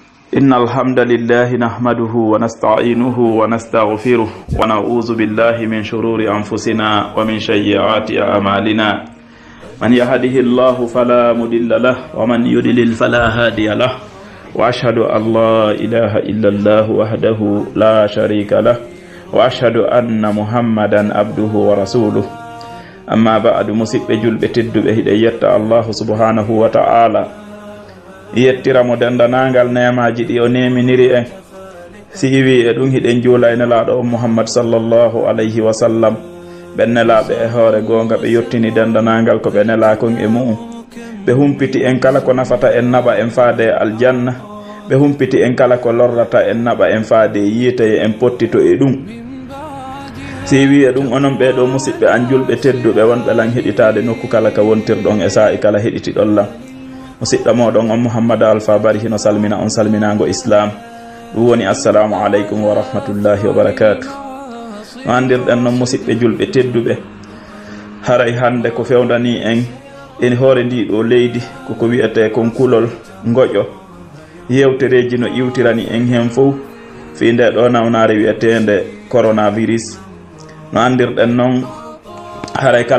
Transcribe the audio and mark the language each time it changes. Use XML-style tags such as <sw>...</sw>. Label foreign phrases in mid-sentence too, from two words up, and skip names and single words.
<ar>إن الحمد لله نحمده ونستعينه ونستغفره ونعوذ بالله من شرور أنفسنا ومن سيئات أعمالنا من يهده الله فلا مضل له ومن يضلل فلا هادي له وأشهد أن لا إله إلا الله وحده لا شريك له وأشهد أن محمدا عبده ورسوله أما بعد مسيب جلب تدب هدية الله سبحانه وتعالى</ar> <ff>yettiramo dendanangal nemaji ɗi o neminiri en si iwi e ɗum hiɗen juula e nelaɗo o Muhammad</ff> <ar>صلى الله عليه وسلم</ar> <ff>ɓe nelaɓe e hoore gonga ɓe yettini dendanangal ko ɓe nelakon e mu'um ɓe humpiti en kala ko nafata en naɓa en faade aljanna ɓe humpiti en kala ko lorrata en naɓa en faade yiitaye en pottito e ɗum si wi e ɗum onon ɓeɗo musidɓe an julɓe tedduɓe wonɓe lan heɗitade nokku kala ka wontirɗon e sa'i kala heɗitiɗon lan musidɗo moɗon on Mouhammad Alpha Bari hino salmina on salminago islam ɗum woni</ff> <ar>السلام عليكم ورحمة الله وبركاته</ar> <ff>no andirɗen noon musidɓe julɓe tedduɓe haray hande ko fewdani en hoore ndiɗo leydi koko wiyete kon kulol goƴo yewtereji no iwtirani en hen fof fi nde ɗo nawnare wiyetende coronavirus no andirɗen noon haray kala</ff>